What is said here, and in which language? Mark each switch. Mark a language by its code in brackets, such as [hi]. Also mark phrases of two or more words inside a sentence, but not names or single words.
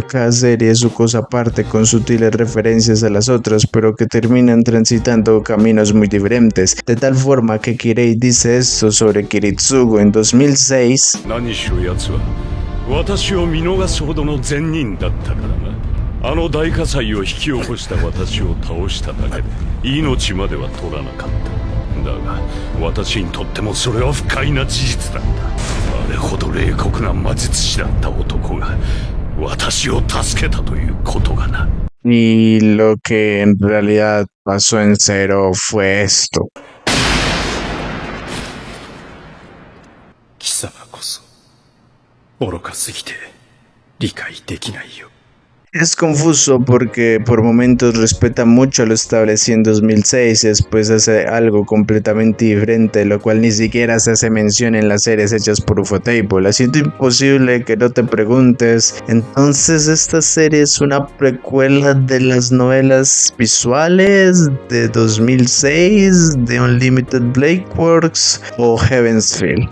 [es] Cada serie es su cosa aparte con sutiles referencias a las otras, pero que terminan transitando caminos muy diferentes, de tal forma que Kirei dice esto sobre Kiritsugu en 2006. [ja] あの大火災を引き起こした私を倒しただけで命までは取らなかっただが私にとってもそれは不快な事実だったあれほど冷酷な魔術師だった男が私を助けたということがな [es] Y lo que en realidad pasó en Zero fue esto. [ja] 貴様こそ愚かすぎて理解できないよ [es] Es confuso porque por momentos respeta mucho lo establecido en 2006 y después hace algo completamente diferente, lo cual ni siquiera se hace mención en las series hechas por Ufotable, haciendo imposible que no te preguntes, entonces esta serie es una precuela de las novelas visuales de 2006 de Unlimited Blade Works o Heaven's Feel.